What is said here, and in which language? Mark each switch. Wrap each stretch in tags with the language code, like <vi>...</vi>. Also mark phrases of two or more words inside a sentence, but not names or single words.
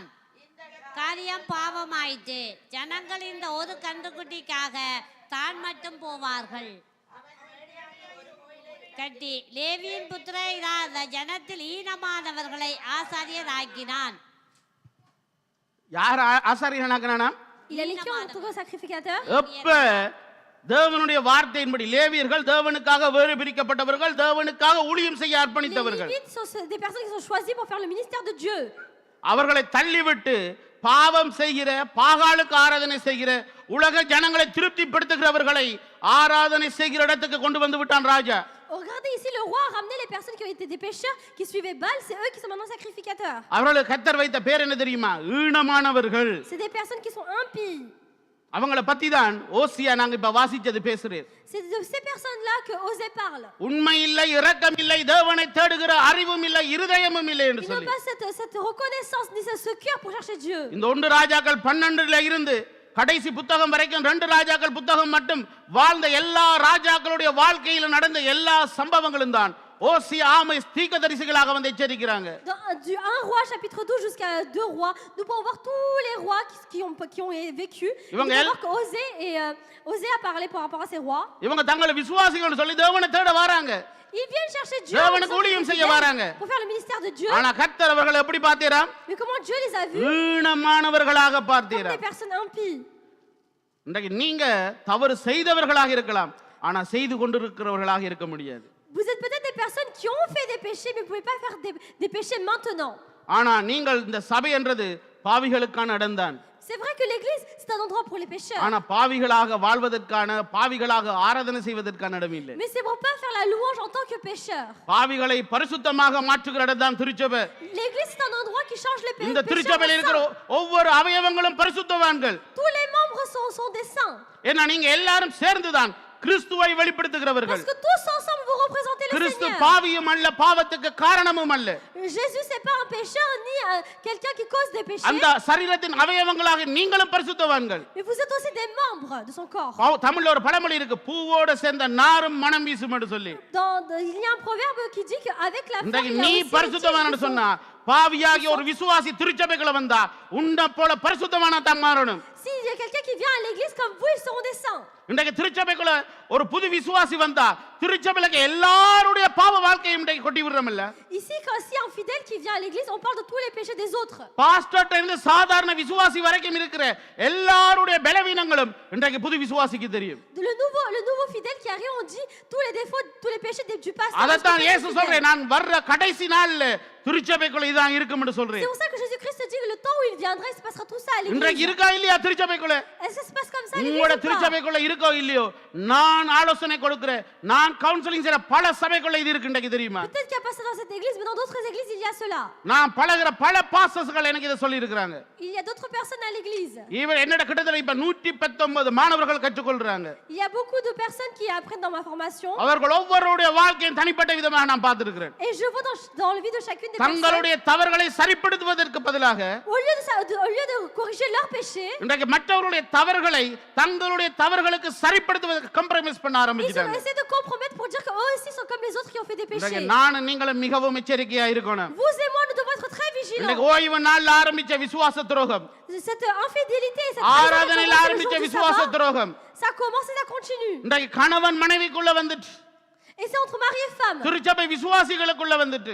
<ta>காரியம் பாவமாயிற்று. ஜனங்கள் இந்த ஒரு கன்றுக்குட்டிக்காக தான் மட்டும் போவார்கள். கட்டி லேவியின் புத்திரராத ஜனத்தில் ஈனமானவர்களை ஆசாரியராக்கினான். யார் ஆசாரியனாக்குனானா?</ta> <fr>Il a écrit en tant que sacrificateur.</fr> <ta>எப்ப தேவனுடைய வார்த்தையின்படி லேவியர்கள் தேவனுக்காக வேறு பிரிக்கப்பட்டவர்கள், தேவனுக்காக ஊழியம் செய்ய</ta> <fr>Les</fr> <ta>அர்ப்பணித்தவர்கள்.</ta> <fr>Lévites sont des personnes qui sont choisies pour faire le ministère de Dieu.</fr> <ta>அவர்களை தள்ளிவிட்டு பாவம் செய்கிற, பாகாலுக்கு ஆராதனை செய்கிற, உலக ஜனங்களை திருப்திப்படுத்துகிறவர்களை ஆராதனை செய்கிற இடத்துக்கு கொண்டு வந்து விட்டான் ராஜா.</ta> <fr>Regardez ici, le roi a ramené les personnes qui ont été des pécheurs, qui suivaient Baal, c'est eux qui sont maintenant sacrificateurs.</fr> <ta>அவர்களுக்கு கர்த்தர் வைத்த பேர் என்ன தெரியுமா? ஈனமானவர்கள்.</ta> <fr>C'est des personnes qui sont impies.</fr> <ta>அவங்கள பத்தி தான் ஓசியா நாங்க இப்ப வாசிச்சது பேசுறேன்.</ta> <fr>C'est de ces personnes-là que Osée parle.</fr> <ta>உண்மை இல்லை, இரக்கம் இல்லை, தேவனை தேடுகிற அறிவும் இல்லை, இருதயமும் இல்லை என்று</ta> <fr>Ils n'ont</fr> <ta>சொல்லி.</ta> <fr>pas cette reconnaissance ni ce cœur pour chercher Dieu.</fr> <ta>இந்த 1 ராஜாக்கள் 12ல இருந்து கடைசி புத்தகம் வரைக்கும் 2 ராஜாக்கள் புத்தகம் மட்டும் வாழ்ந்த எல்லா ராஜாக்களுடைய வாழ்க்கையில் நடந்த எல்லா சம்பவங்களும் தான் ஓசியா ஆமோஸ் தீர்க்கதரிசிகளாக வந்து எச்சரிக்கிறாங்க.</ta> <fr>Du 1 roi chapitre 12 jusqu'à 2 rois, nous pouvons voir tous les rois qui ont vécu. Nous pouvons voir qu'Osée a parlé par rapport à ces rois.</fr> <ta>இவங்க தங்களை விசுவாசிகள் சொல்லி தேவனை தேட வராங்க.</ta> <fr>Ils viennent chercher Dieu</fr> <ta>தேவனுக்கு ஊழியம் செய்ய வராங்க.</ta> <fr>pour faire le ministère de Dieu.</fr> <ta>ஆனா கர்த்தர் அவர்களை எப்படி பார்த்தீராம்?</ta> <fr>Mais comment Dieu les a vus?</fr> <ta>ஈனமானவர்களாக</ta> <fr>Comme</fr> <ta>பார்த்தீராம்.</ta> <fr>des personnes impies.</fr> <ta>இன்றைக்கு நீங்க தவறு செய்தவர்களாக இருக்கலாம், ஆனா செய்து கொண்டிருக்கிறவர்களாக இருக்க முடியாது.</ta> <fr>Vous êtes peut-être des personnes qui ont fait des péchés, mais vous ne pouvez pas faire des péchés maintenant.</fr> <ta>ஆனா நீங்கள் இந்த சபை என்றது பாவிகளுக்கான இடம்தான்.</ta> <fr>C'est vrai que l'église, c'est un endroit pour les pécheurs.</fr> <ta>ஆனா பாவிகளாக வாழ்வதற்கான, பாவிகளாக ஆராதனை செய்வதற்கான இடம் இல்லை.</ta> <fr>Mais c'est pour pas faire la louange en tant que pécheur.</fr> <ta>பாவிகளை பரிசுத்தமாக மாற்றுகிற இடம் தான் திருச்சபை.</ta> <fr>L'église, c'est un endroit qui change les</fr> <ta>இந்த</ta> <fr>pécheurs.</fr> <ta>திருச்சபையில் இருக்கிற ஒவ்வொரு அவயவங்களும் பரிசுத்தவான்கள்.</ta> <fr>Tous les membres sont des saints.</fr> <ta>ஏன்னா நீங்க எல்லாரும் சேர்ந்துதான் கிறிஸ்துவை வெளிப்படுத்துகிறவர்கள்.</ta> <fr>Parce que tous ensemble vous représentez le</fr> <ta>கிறிஸ்து</ta> <fr>Seigneur.</fr> <ta>பாவியும் அல்ல, பாவத்துக்கு காரணமும் அல்ல.</ta> <fr>Jésus c'est pas un pécheur ni quelqu'un qui cause des péchés.</fr> <ta>அந்த சரீரத்தின் அவயவங்களாக நீங்களும் பரிசுத்தவான்கள்.</ta> <fr>Mais vous êtes aussi des membres de son corps.</fr> <ta>தமிழ்ல ஒரு பழமொழி இருக்கு, பூவோட சேர்ந்த நாரும் மனம் வீசும் என்று சொல்லி.</ta> <fr>Il y a un proverbe qui dit qu'avec la femme</fr> <ta>இன்றைக்கு</ta> <fr>il y a</fr> <ta>நீ</ta> <fr>aussi</fr> <ta>பரிசுத்தவான்னு சொன்னா, பாவியாகி ஒரு விசுவாசி திருச்சபைக்குள்ள வந்தா உன்ன போல பரிசுத்தவானா தான் மாறணும்.</ta> <fr>S'il y a quelqu'un qui vient à l'église comme vous, ils seront des saints.</fr> <ta>இன்றைக்கு திருச்சபைக்குள்ள ஒரு புது விசுவாசி வந்தா திருச்சபையில எல்லாருடைய பாவ வாழ்க்கையும் இன்றைக்கு கொட்டி விடுறோம்ல.</ta> <fr>Ici, quand si un fidèle qui vient à l'église, on parle de tous les péchés des autres.</fr> <ta>பாஸ்டர்ட்ட இருந்து சாதாரண விசுவாசி வரைக்கும் இருக்கிற எல்லாருடைய பலவீனங்களும் இன்றைக்கு புது விசுவாசிக்கு தெரியும்.</ta> <fr>Le nouveau fidèle qui arrive, on dit tous les défauts, tous les péchés du pasteur.</fr> <ta>அதத்தான் இயேசு சொல்றேன், நான் வர்ற கடைசி நாள்ல திருச்சபைக்குள்ள இதான் இருக்கும் என்று சொல்றேன்.</ta> <fr>C'est pour ça que Jésus-Christ dit que le temps où il viendra, il se passera tout ça à l'église.</fr> <ta>இன்றைக்கு இருக்கா இல்லையா திருச்சபைக்குள்ள?</ta> <fr>Est-ce que ça se passe comme ça à l'église?</fr> <ta>உங்களோட</ta> <fr>ou pas?</fr> <ta>திருச்சபைக்குள்ள இருக்கோ இல்லையோ, நான் ஆலோசனை கொடுக்கிறேன், நான் கவுன்சிலிங் செய்யற பல சபைக்குள்ள இது இருக்கு இன்றைக்கு தெரியுமா?</ta> <fr>Peut-être qu'il n'y a pas ça dans cette église, mais dans d'autres églises, il y a cela.</fr> <ta>நான் பழகுற பல பாஸ்டர்ஸ்கள் எனக்கு இதை சொல்லி இருக்கிறாங்க.</ta> <fr>Il y a d'autres personnes à l'église.</fr> <ta>இவர் என்னோட கிட்டத்தட்ட இப்ப 119 மாணவர்கள் கற்றுக்கொள்றாங்க.</ta> <fr>Il y a beaucoup de personnes qui apprennent dans ma formation.</fr> <ta>அவர்கள் ஒவ்வொருடைய வாழ்க்கையும் தனிப்பட்ட விதமாக நான் பார்த்திருக்கிறேன்.</ta> <fr>Et je vois dans le vie de chacune des personnes,</fr> <ta>தங்களுடைய தவறுகளை சரிப்படுத்துவதற்கு பதிலாக</ta> <fr>au lieu de corriger leurs péchés,</fr> <ta>இன்றைக்கு மற்றவர்களுடைய தவறுகளை தங்களுடைய தவறுகளுக்கு சரிப்படுத்துவதற்கு கம்ப்ரமைஸ் பண்ண</ta> <fr>ils</fr> <ta>ஆரம்பிச்சிட்டாங்க.</ta> <fr>ont essayé de compromettre pour dire qu'eux aussi sont comme les autres qui ont fait des péchés.</fr> <ta>இன்றைக்கு நான் நீங்களும் மிகவும் எச்சரிக்கையா இருக்கணும்.</ta> <fr>Vous et moi, nous devons être très</fr> <ta>இன்றைக்கு</ta> <fr>vigilants.</fr> <ta>ஓய்வு நாள்ல ஆரம்பிச்ச விசுவாச துரோகம்,</ta> <fr>Cette infidélité, cette</fr> <ta>ஆராதனையில்</ta> <fr>trahison,</fr> <ta>ஆரம்பிச்ச</ta> <fr>le jour du</fr> <ta>விசுவாச</ta> <fr>sabbat,</fr> <ta>துரோகம்</ta> <fr>ça commence et ça continue.</fr> <ta>இன்றைக்கு கணவன் மனைவிக்குள்ள வந்துட்டு</ta> <fr>Et c'est entre mari et femme.</fr> <ta>திருச்சபை விசுவாசிகளுக்குள்ள வந்துட்டு</ta>